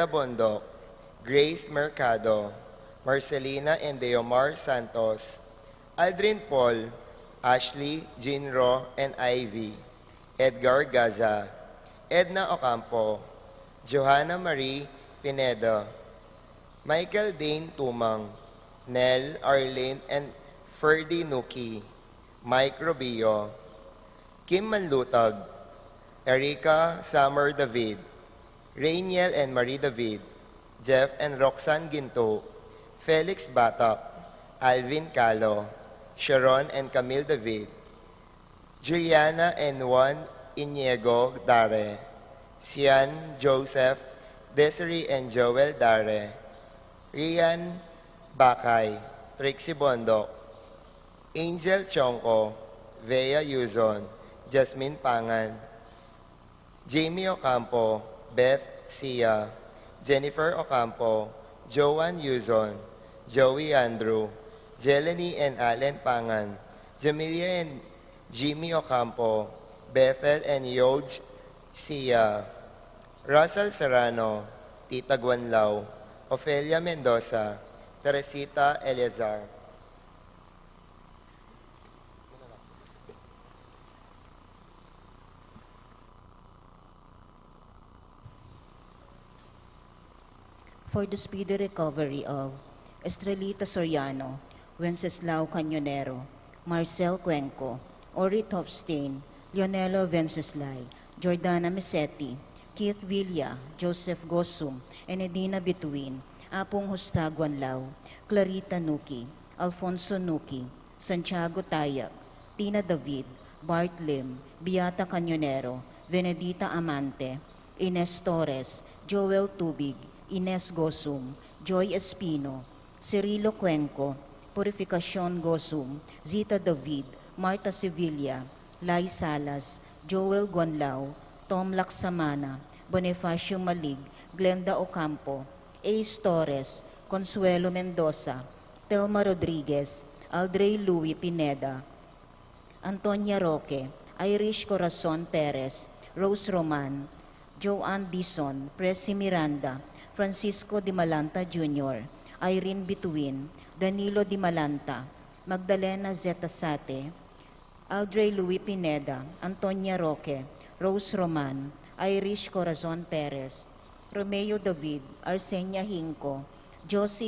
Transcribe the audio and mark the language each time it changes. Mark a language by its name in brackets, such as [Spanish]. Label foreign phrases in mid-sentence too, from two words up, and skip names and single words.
[English] Bondok, Grace Mercado, Marcelina and Deomar Santos, Aldrin Paul, Ashley, Jinro, and Ivy, Edgar Gaza, Edna Ocampo, Johanna Marie Pineda, Michael Dane Tumang, Nell, Arlene, and Ferdy Nuki, Mike Rubio, Kim Manlutag, Erica Summer David, Rainiel and Marie David, Jeff and Roxanne Ginto, Felix Batak, Alvin Calo, Sharon and Camille David, Juliana and Juan Iniego Dare, Sian Joseph, Desiree and Joel Dare, Rian Bakay, Trixie Bondok, Angel Chongko, Vea Yuzon, Jasmine Pangan, Jamie Ocampo, Beth Sia, Jennifer Ocampo, Joanne Yuzon, Joey Andrew, Jeleny and Allen Pangan, Jamilia and Jimmy Ocampo, Bethel and Yoj Sia, Russell Serrano, Tita Guanlao, Ofelia Mendoza, Teresita Eleazar. For the speedy recovery of Estrelita Soriano, Wenceslao Cañonero, Marcel Cuenco, Ori Topstein, Leonelo Venceslay, Jordana Mesetti, Keith Villa, Joseph Gosum, and Edina Bituin, Apong Hustaguanlao, Clarita Nuki, Alfonso Nuki, Santiago Tayag, Tina David, Bart Lim, Beata Cañonero, Venedita Amante, Ines Torres, Joel Tubig, Ines Gosum, Joy Espino, Cirilo Cuenco, Purificacion Gosum, Zita David, Marta Sevilla, Lai Salas, Joel Guanlao, Tom Laksamana, Bonifacio Malig, Glenda Ocampo, Ace Torres, Consuelo Mendoza, Telma Rodriguez, Aldrey Louis Pineda, Antonia Roque, Irish Corazon Perez, Rose Roman, Joanne Dison, Presi Miranda, Francisco Di Malanta Jr., Irene Bituin, Danilo Di Malanta, Magdalena Zeta Sate, Aldrey Louis Pineda, Antonia Roque, Rose Roman, Irish Corazon Perez, Romeo David, Arsenia Hinco, Josie